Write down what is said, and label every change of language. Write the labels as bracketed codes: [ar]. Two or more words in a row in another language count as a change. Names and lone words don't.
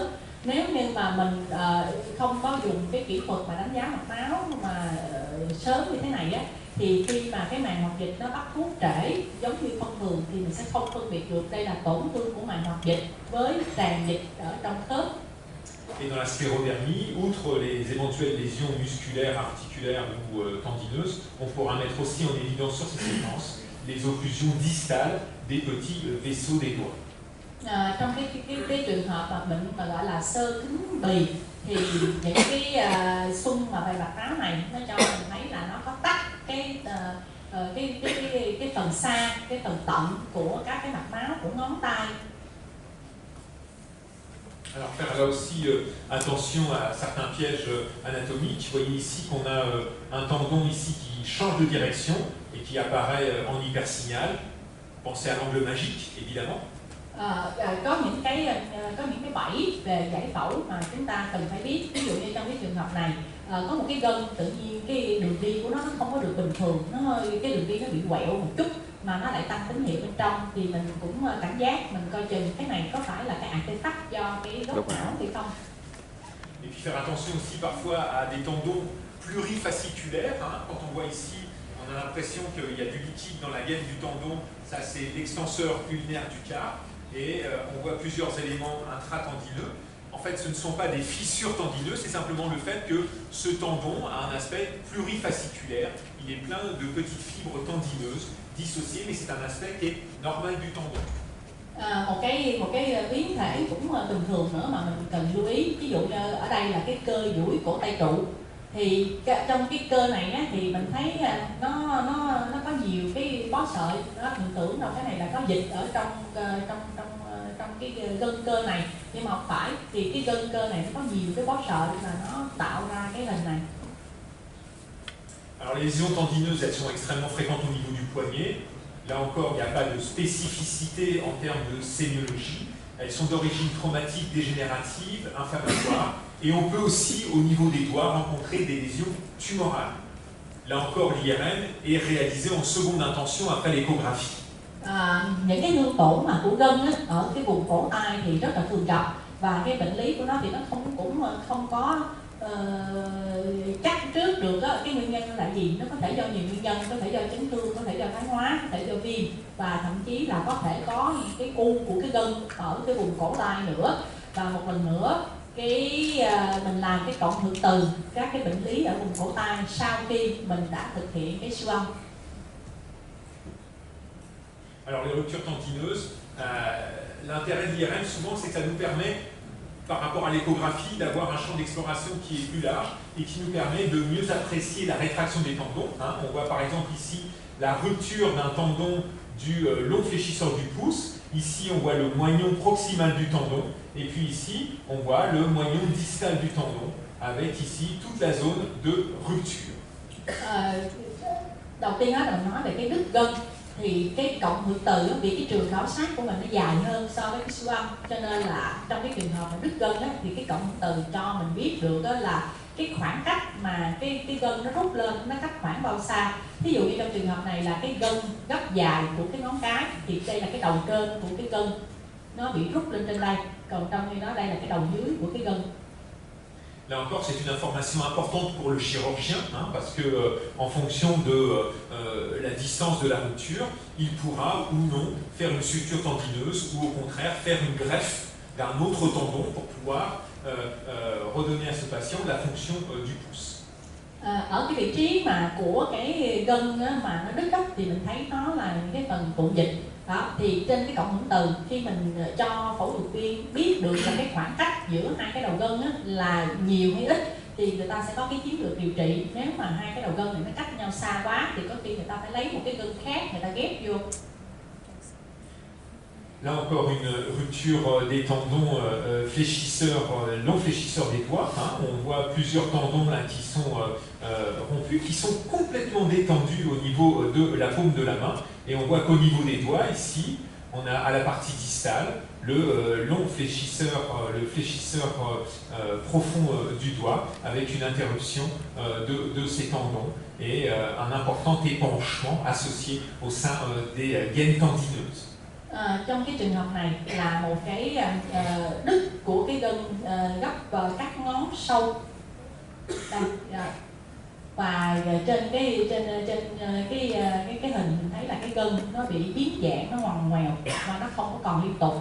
[vi] Nếu như mà mình không có dùng cái kỹ thuật mà đánh giá mạch máu mà sớm như thế này á, thì khi mà cái màng hoạt dịch nó bắt thuốc trễ giống như thông thường thì mình sẽ không phân biệt được đây là tổn thương của màng hoạt dịch với tràn dịch ở trong khớp. [fr] Et dans la sclérodermie, outre les éventuelles lésions musculaires, articulaires ou tendineuses, on pourra mettre aussi en évidence sur ces séquences les occlusions distales des petits vaisseaux des doigts. [vi] Trong cái trường hợp mà bệnh mà gọi là xơ cứng bì thì những cái xung mà về mạch máu này nó cho mình thấy là nó có tắc cái phần xa, cái phần tận của các cái mạch máu của ngón tay. [fr] Alors faire là aussi attention à certains pièges anatomiques. Vous voyez ici qu'on a un tendon ici qui change de direction et qui apparaît en hypersignal. Pensez à l'angle magique, évidemment. [vi] Có những cái bẫy về giải phẫu mà chúng ta cần phải biết. Ví dụ như trong cái trường hợp này có một cái gân tự nhiên cái đường đi của nó không có được bình thường, cái đường đi nó bị quẹo một chút mà nó lại tăng tín hiệu bên trong, thì mình cũng cảnh giác, mình coi chừng cái này có phải là cái artefact do cái gốc não hay không. [fr] Et puis faire attention aussi parfois à des tendons plurifasciculaires. Quand on voit ici, on a l'impression qu'il y a du liquide dans la gaine du tendon. Ça, c'est l'extenseur ulnaire du quart. Et on voit plusieurs éléments intratendineux. En fait, ce ne sont pas des fissures tendineuses, c'est simplement le fait que ce tendon a un aspect plurifasciculaire. Il est plein de petites fibres tendineuses dissociées, mais c'est un aspect qui est normal du tendon. [vi] Một cái biến thể cũng bình thường nữa mà mình cần lưu ý, ví dụ như ở đây là cái cơ duỗi cổ tay trụ, thì trong cái cơ này á, thì mình thấy nó có nhiều cái bó sợi, mình tưởng là cái này là có dịch ở trong cái gân cơ này, nhưng mà không phải, thì cái gân cơ này nó có nhiều cái bó sợi mà nó tạo ra cái hình này. [fr] Alors les lésions tendineuses, elles sont extrêmement fréquentes au niveau du poignet. Là encore, il n'y a pas de spécificité en termes de sémiologie. Elles sont d'origine traumatique, dégénérative, inflammatoire. Et on peut aussi, au niveau des doigts, rencontrer des lésions tumorales. là encore l'IRM est réalisé en seconde intention après l'échographie. [vi] Những cái thương tổn mà của gân á, ở cái vùng cổ tay thì rất là thường gặp, và cái bệnh lý của nó thì nó cũng không có chắc trước được đó, cái nguyên nhân là gì. Nó có thể do nhiều nguyên nhân, có thể do chấn thương, có thể do thoái hóa, có thể do viêm, và thậm chí là có thể có cái u của cái gân ở cái vùng cổ tay nữa. Và một lần nữa mình làm cái cộng hưởng từ các cái bệnh lý ở vùng cổ tay sau khi mình đã thực hiện cái siêu âm. [fr] Alors les ruptures tendineuses, l'intérêt de l'IRM souvent c'est que ça nous permet, par rapport à l'échographie, d'avoir un champ d'exploration qui est plus large et qui nous permet de mieux apprécier la rétraction des tendons. On voit par exemple ici la rupture d'un tendon du long fléchisseur du pouce. Ici on voit le moignon proximal du tendon, et puis ici on voit le moignon distal du tendon, avec ici toute la zone de rupture. [vi] Đầu tiên đó là nói về cái đứt gân. Thì cái cộng hưởng từ vì cái trường khảo sát của mình nó dài hơn so với cái siêu âm, cho nên là trong cái trường hợp mà đứt gân á, thì cái cộng hưởng từ cho mình biết được đó là cái khoảng cách mà cái gân nó rút lên nó cách khoảng bao xa. Ví dụ như trong trường hợp này là cái gân gấp dài của cái ngón cái, thì đây là cái đầu trên của cái gân nó bị rút lên trên đây, còn trong khi đó đây là cái đầu dưới của cái gân. [fr] Là encore, c'est une information importante pour le chirurgien, parce que en fonction de la distance de la rupture, il pourra ou non faire une suture tendineuse ou au contraire faire une greffe d'un autre tendon pour pouvoir redonner à ce patient la fonction du pouce. [vi] Ở cái vị trí mà của cái gân á, mà nó đứt thì mình thấy nó là những cái phần cuộn dịch. Đó, thì trên cái cộng hưởng từ khi mình cho phẫu thuật viên biết được là cái khoảng cách giữa hai cái đầu gân á, là nhiều hay ít, thì người ta sẽ có cái chiến lược điều trị. Nếu mà hai cái đầu gân này nó cách nhau xa quá thì có khi người ta phải lấy một cái gân khác người ta ghép vô. [fr] Là encore une rupture des tendons fléchisseurs, long fléchisseurs des doigts. On voit plusieurs tendons là qui sont rompus, qui sont complètement détendus au niveau de la paume de la main. Et on voit qu'au niveau des doigts, ici, on a à la partie distale le long fléchisseur, le fléchisseur profond du doigt, avec une interruption de ces tendons et un important épanchement associé au sein des gaines tendineuses. [vi] Trong cái trường hợp này là một cái đứt của cái gân gấp các ngón sâu đây, và trên cái hình mình thấy là cái gân nó bị biến dạng, nó ngoằn ngoèo và nó không có còn liên tục.